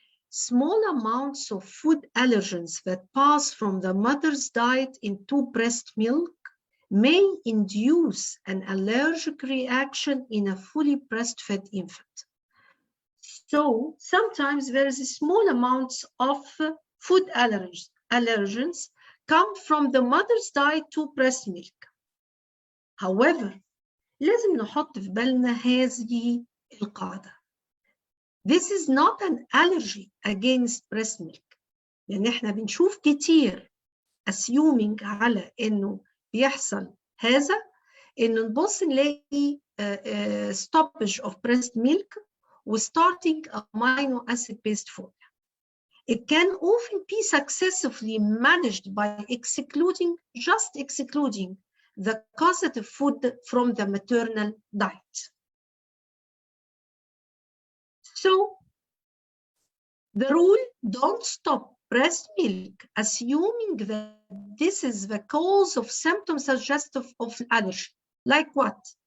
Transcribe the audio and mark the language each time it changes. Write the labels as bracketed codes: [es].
[en] Small amounts of food allergens that pass from the mother's diet into breast milk may induce an allergic reaction in a fully breastfed infant. So sometimes there is small amounts of food allergens come from the mother's diet to breast milk. [ar] However, لازم نحط في بالنا هذه القاعدة. [en] This is not an allergy against breast milk. [ar] لأن احنا بنشوف كتير [en] assuming [ar] على إنه بيحصل هذا، إنه نبص نلاقي [en] stoppage of breast milk [ar] و [en] starting amino acid-based formula. It can often be successfully managed by just excluding the causative food from the maternal diet. So, the rule, don't stop breast milk assuming that this is the cause of symptoms suggestive of allergy. Like what?